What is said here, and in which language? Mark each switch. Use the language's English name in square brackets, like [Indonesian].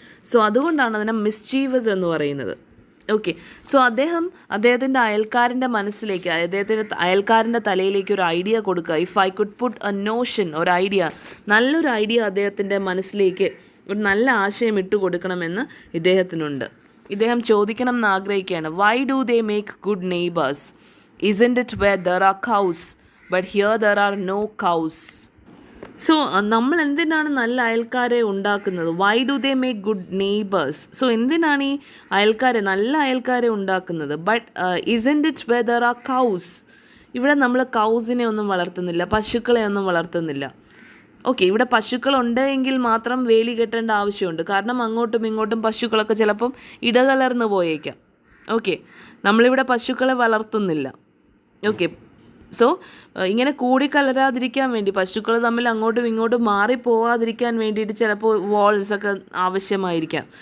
[Malayalam] So അതുകൊണ്ടാണ് അതിനെ മിസ്ചീവസ് എന്ന് പറയുന്നത്. ഓക്കെ, സോ അദ്ദേഹത്തിൻ്റെ അയൽക്കാരൻ്റെ മനസ്സിലേക്ക്, അദ്ദേഹത്തിൻ്റെ അയൽക്കാരൻ്റെ തലയിലേക്ക് ഒരു ഐഡിയ കൊടുക്കുക. If I could put a Notion, ഒരു ഐഡിയ, നല്ലൊരു ഐഡിയ അദ്ദേഹത്തിൻ്റെ മനസ്സിലേക്ക്, ഒരു നല്ല ആശയം ഇട്ട് കൊടുക്കണമെന്ന് ഇദ്ദേഹത്തിനുണ്ട്. ഇദ്ദേഹം ചോദിക്കണം എന്ന് ആഗ്രഹിക്കുകയാണ്, why do they make good neighbours? [English] Isn't it where there are cows, but here there are no cows? [Malayalam] So നമ്മൾ എന്തിനാണ് നല്ല അയൽക്കാരെ ഉണ്ടാക്കുന്നത്? Why do they make good neighbours? So എന്തിനാണ് ഈ അയൽക്കാരെ, നല്ല അയൽക്കാരെ ഉണ്ടാക്കുന്നത്? [English] But isn't it where there are cows? [Malayalam] ഇവിടെ നമ്മൾ കൗസിനെ ഒന്നും വളർത്തുന്നില്ല, പശുക്കളെ ഒന്നും വളർത്തുന്നില്ല. ഓക്കെ, ഇവിടെ പശുക്കളുണ്ടെങ്കിൽ മാത്രം വേലി കെട്ടേണ്ട ആവശ്യമുണ്ട്. കാരണം അങ്ങോട്ടും ഇങ്ങോട്ടും പശുക്കളൊക്കെ ചിലപ്പം ഇടകലർന്ന് പോയേക്കാം. ഓക്കെ, നമ്മളിവിടെ പശുക്കളെ വളർത്തുന്നില്ല. ഓക്കെ, സോ ഇങ്ങനെ കൂടിക്കലരാതിരിക്കാൻ വേണ്ടി, പശുക്കൾ തമ്മിൽ അങ്ങോട്ടും ഇങ്ങോട്ടും മാറിപ്പോവാതിരിക്കാൻ വേണ്ടിയിട്ട് ചിലപ്പോൾ വാൾസൊക്കെ ആവശ്യമായിരിക്കാം.